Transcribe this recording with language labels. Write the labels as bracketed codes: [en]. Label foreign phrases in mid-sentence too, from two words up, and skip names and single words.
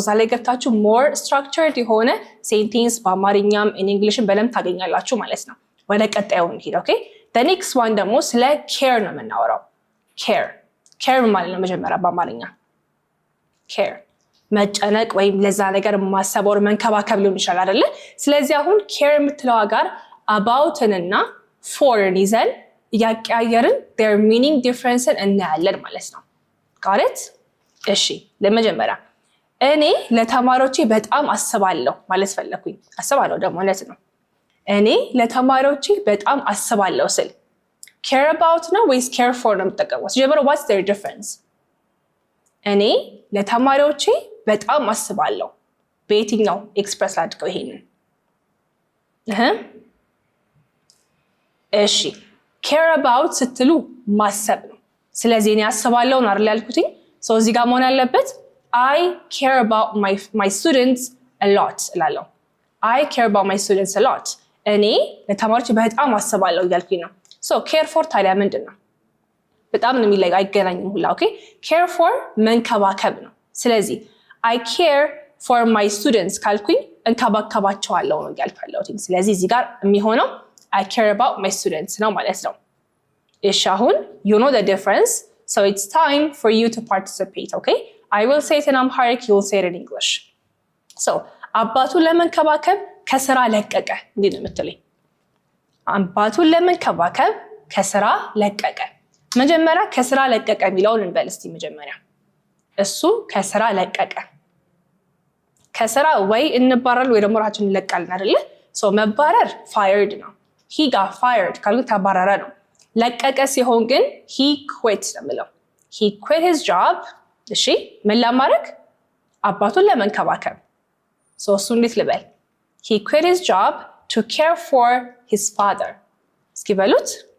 [am] እዛ ላይ ገብታችሁ [en] more structured [am] የሆነ sentence በአማርኛም [en] in english [am] ም በደንብ ታገኛላችሁ ማለት ነው ወደ ቀጣዩ እንሂድ ኦኬ [en] the next one [am] ደግሞ ስለ care ነው የምናወራው care ማለት ነው መጀመሪያ በአማርኛ care መጨነቅ ወይም ለዛ ነገር ማሰብ ወር መንከባከብ ሊሆን ይችላል አይደለ ስለዚህ አሁን care የምትለው ጋር about እና for ይዘን ያቀያየርን [en] their meaning difference [am] እናያለን ማለት ነው [en] got it [am] እሺ ለመጀመሪያ እኔ ለተማሪዎቼ በጣም አስባለሁ ማለት ፈለኩኝ አስባለሁ ደግሞ ማለት ነው እኔ ለተማሪዎቼ በጣም አስባለሁ ስል [en] care about [am] ነው ወይስ [en] care for [am] ነው የምጠቀመው ስለዚህ [en] what's their difference [am] እኔ ለተማሪዎቼ በጣም አስባለሁ በየትኛው ኤክስፕረስ አድርገው ይሄንን እሺ [en] care about [am] ስትሉ ማሰብ ነው ስለዚህ እኔ አስባለሁ ነው አይደል ያልኩትኝ ሶ እዚህ ጋር መሆን ያለበት [en] I care about my students a lot [am] እላለሁ [en] I care about my students a lot [am] እኔ ለተማሪዎች በጣም አስባለሁ እያልኩኝ ነው ሶ [en] care for [am] ታዲያ ምንድን ነው በጣም ነው የሚለይ አይገናኝም ሁላ ኦኬ [en] care for [am] መንከባከብ ነው ስለዚህ [en] I care for my students [am] ካልኩኝ እንከባከባቸዋለሁ ነው ያልፈለኩትኝ ስለዚህ እዚህ ጋር የሚሆነው [en] I care about my students [am] ነው ማለት ነው እሺ አሁን [en] you know the difference so it's time for you to participate okay I will say it in Amharic you will say it in English so [am] አባቱን ለመንከባከብ ከስራ ለቀቀ እንዴ ነው የምትለኝ አባቱን ለመንከባከብ ከስራ ለቀቀ መጀመሪያ ከስራ ለቀቀ የሚለውን እንበል እስቲ መጀመሪያ እሱ ከስራ ለቀቀ ከስራ ወይ እንባረር ወይ ደግሞ ራችን እንለቃለን አይደለ so መባረር fired ነው [en] he got fired [am] ካሉ ተባረረ ነው ለቀቀ ሲሆን ግን [en] he quit [am] ነው የሚለው [en] he quit his job [am] እሺ ምን ለማድረግ አባቱን ለመንከባከብ so እሱ እንዴት ልበል [en] he quit his job to care for his father [am] እስኪ በሉት